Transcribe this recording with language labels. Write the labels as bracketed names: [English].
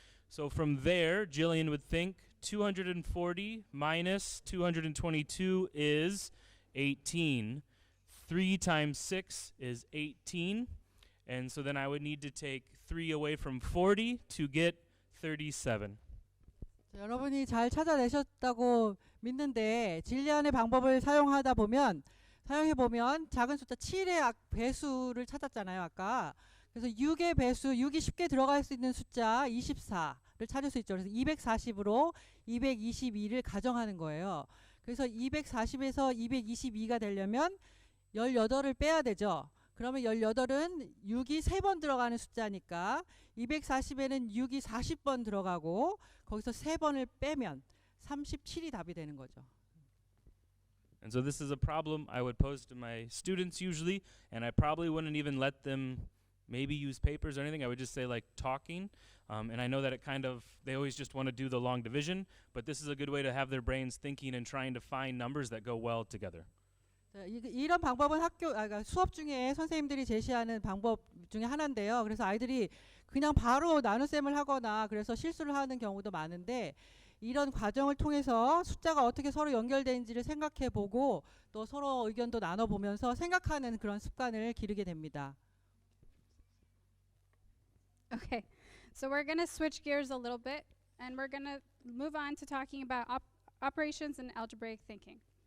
[English] So from there, Jillian would think 240 minus 222 is 18. 3 times 6 is 18. And so then I would need to take 3 away from 40 to get 37. [Korean] 자, 여러분이 잘 찾아내셨다고 믿는데 질리안의 방법을 사용해 보면 작은 숫자 7의 배수를 찾았잖아요, 아까. 그래서 6의 배수, 6이 쉽게 들어갈 수 있는 숫자 24를 찾을 수 있죠. 그래서 240으로 222를 가정하는 거예요. 그래서 240에서 222가 되려면 18을 빼야 되죠. 그러면 18은 6이 3번 들어가는 숫자니까 240에는 6이 40번 들어가고 거기서 3번을 빼면 37이 답이 되는 거죠. [English] And so this is a problem I would pose to my students usually, and I probably wouldn't even let them maybe use papers or anything. I would just say like talking. And I know that they always just want to do the long division, but this is a good way to have their brains thinking and trying to find numbers that go well together. [Korean] 자, 이런 방법은 그러니까 수업 중에 선생님들이 제시하는 방법 중에 하나인데요. 그래서 아이들이 그냥 바로 나눗셈을 하거나 그래서 실수를 하는 경우도 많은데 이런 과정을 통해서 숫자가 어떻게 서로 연결되는지를 생각해 보고 또 서로 의견도 나눠보면서 생각하는 그런 습관을 기르게 됩니다. [English] Okay, so we're going to switch gears a little bit, and we're going to move on to talking about operations and algebraic thinking.